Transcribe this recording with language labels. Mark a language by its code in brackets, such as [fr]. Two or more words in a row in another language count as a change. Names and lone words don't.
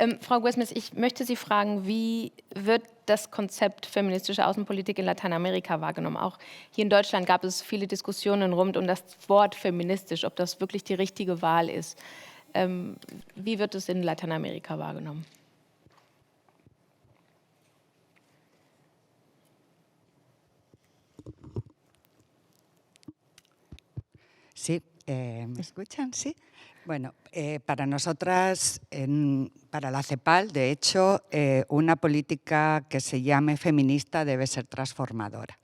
[de] Frau Güesmes, ich möchte Sie fragen, wie wird das Konzept feministische Außenpolitik in Lateinamerika wahrgenommen? Auch hier in Deutschland gab es viele Diskussionen rund um das Wort feministisch, ob das wirklich die richtige Wahl ist. Wie wird es in Lateinamerika wahrgenommen? [es] Sí, ¿me escuchan? Sí. Bueno, para nosotras, para la CEPAL, de hecho, una política que se llame feminista debe ser transformadora.